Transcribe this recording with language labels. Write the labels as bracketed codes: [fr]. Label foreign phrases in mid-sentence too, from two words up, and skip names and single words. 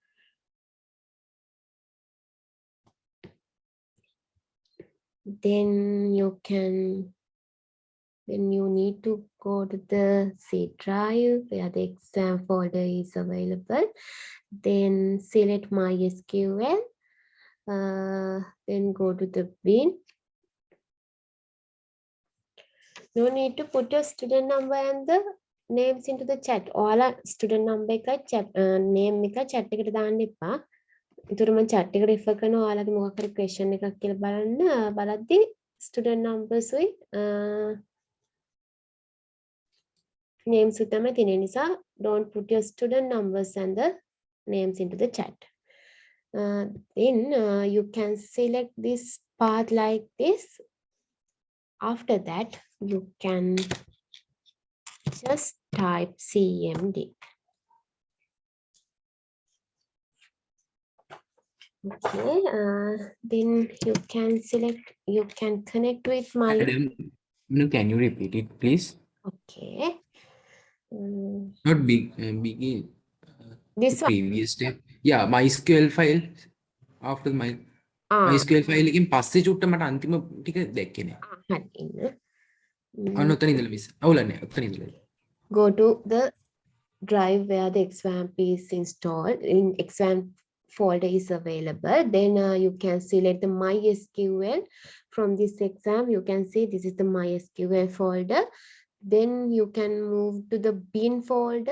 [en] Then you need to go to the C drive where the exam folder is available. Then select MySQL. Then go to the bin. No need to put your student number and the names into the chat. [si] ඔයාලා [en] student number [si] එකයි [en] chat name [si] එකයි chat එකට දාන්න එපා. ඒතර මම chat එකට refer කරනවා ඔයාලගේ මොකක් හරි question එකක් කියලා බලන්න. බලද්දි [en] student numbers [si] උයි names උ තමයි තියෙන නිසා [en] don't put your student numbers and the names into the chat. Then you can select this path like this. After that, you can just type CMD. Okay, then you can select, you can connect with my, Madam, no, can you repeat it, please? okay. Mm, Not begin this the one. previous step. Yeah, MySQL file. After my Ah, [si] MySQL file එකෙන් පස්සේ චුට්ට මට අන්තිම ටික දැක්කේ නෑ. හරි ඉන්න. අන්න ඔතන ඉඳලා මිස්. අවුලන්නේ ඔතන ඉඳලා. [en] Go to the drive where the XAMPP is installed. In XAMPP folder is available. Then you can select the MySQL. From this exam, you can see this is the MySQL folder. Then you can move to the bin folder.